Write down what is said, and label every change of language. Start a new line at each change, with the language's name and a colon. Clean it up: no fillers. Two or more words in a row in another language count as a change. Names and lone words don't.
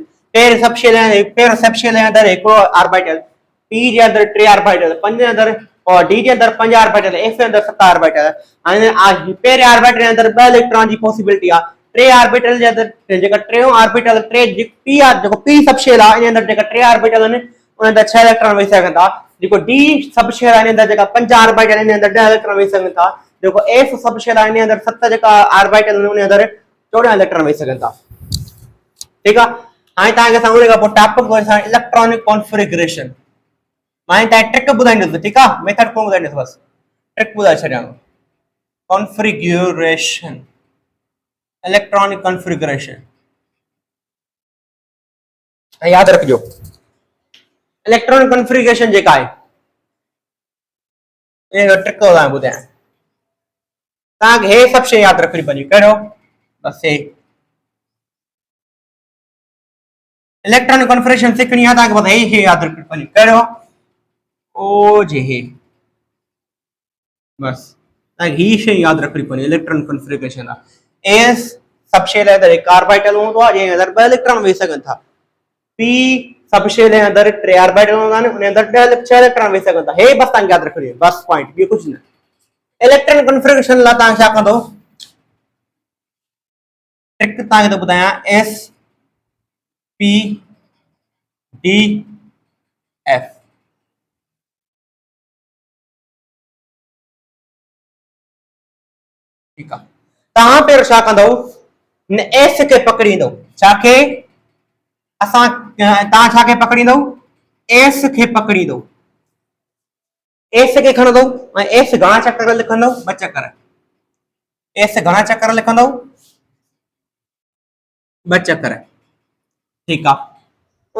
Sindhi: पेर
English: sub shell
Sindhi: है, पेर
English: sub shell
Sindhi: है अंदर एक ऑर्बिटल, पी जे अंदर 3 ऑर्बिटल, 5 अंदर, और डी जे अंदर 5 ऑर्बिटल, एफ के अंदर 7 ऑर्बिटल। अने पेर ऑर्बिटल अंदर 2 इलेक्ट्रॉन की पॉसिबिलिटी आ, 3 ऑर्बिटल जे अंदर जेका 3 ऑर्बिटल 3 पी आ जेको
English: P sub shell
Sindhi: आ, इन अंदर जेका 3 ऑर्बिटल ने उन अंदर 6 इलेक्ट्रॉन वेही सघनि था। जेको
English: D sub shell
Sindhi: आहे इन अंदर जेका 5 ऑर्बिटल इन अंदर 10 इलेक्ट्रॉन वेही सघनि था। जेको
English: F sub shell
Sindhi: आहे इन अंदर 7 जेका ऑर्बिटल उन अंदर 14 इलेक्ट्रॉन वेही सघनि था, ठीक आहे। हाणे तव्हांखे असां उन खां पोइ टॉपिक वठिसां
English: electronic configuration.
Sindhi: मां तव्हां ट्रिक ॿुधाईंदुसि, ठीकु आहे, मेथड कोन ॿुधाईंदुसि, बसि ट्रिक ॿुधाए छॾियां। कॉन्फ़िगरेशन,
English: electronic configuration
Sindhi: याद रखिजो।
English: electronic configuration
Sindhi: जेका आहे ये ट्रिक ॿुधायां तव्हांखे, हे सभु शइ यादि रखणी पवंदी, कहिड़ो, बसि हे
English: electronic configuration
Sindhi: सिखणी आहे तव्हांखे, बसि हे शइ यादि रखणी पवंदी, कहिड़ो, ओ जे हे, बसि तव्हांखे ही शइ यादि रखणी पवंदी
English: electronic configuration
Sindhi: आहे।
English: S sub shell
Sindhi: अंदर हिकु ऑर्बिटल हूंदो आहे जंहिं अंदर 2 इलेक्ट्रॉन वेही सघनि था।
English: P sub shell
Sindhi: जे अंदर 3 ऑर्बिटल हूंदा आहिनि, उन अंदर 6 इलेक्ट्रॉन वेही सघनि था। हे बसि तव्हांखे यादि रखणी आहे, बसि पॉइंट, ॿियो कुझु न।
English: electronic configuration
Sindhi: लाइ तव्हां छा कंदो, ट्रिक तव्हांखे थो ॿुधायां, एस पी डी एफ,
Hindi: ठीक है।
Sindhi: तव्हां पहिरियों छा कंदव, एस खे पकड़ींदव, छा खे असां तव्हां छा खे पकड़ींदव, एस खे पकड़ींदव, एस खे खणंदव ऐं एस घणा चक्कर लिखंदव, 2 चक्कर, एस घणा चक्कर लिखंदव, 2 चक्कर, ठीक आहे।